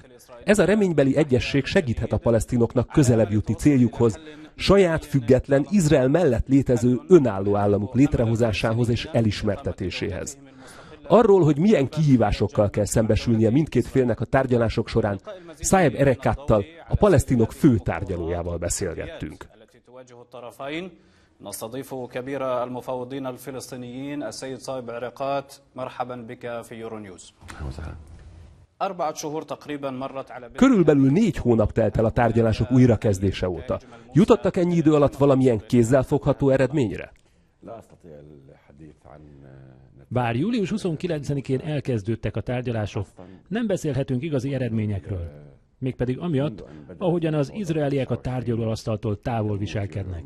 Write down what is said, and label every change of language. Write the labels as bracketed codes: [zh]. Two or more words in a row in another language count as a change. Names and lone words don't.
[hu] Ez a reménybeli egyesség segíthet a palesztinoknak közelebb jutni céljukhoz, saját független, Izrael mellett létező önálló államuk létrehozásához és elismertetéséhez. Arról, hogy milyen kihívásokkal kell szembesülnie mindkét félnek a tárgyalások során, Saeb Erekattal, a palesztinok fő tárgyalójával beszélgettünk. [ar] نستضيف كبير المفوضين الفلسطينيين السيد صايب عرقات مرحبا بك في يورونيوز. 4 شهور تقريبا مرت على [hu] Körülbelül 4 hónap telt el a tárgyalások újrakezdése óta. Jutottak ennyi idő alatt valamilyen kézzelfogható eredményre? Bár július 29-én elkezdődtek a tárgyalások, nem beszélhetünk igazi eredményekről. Mégpedig amiatt, ahogyan az izraeliek a tárgyalóasztaltól távol viselkednek.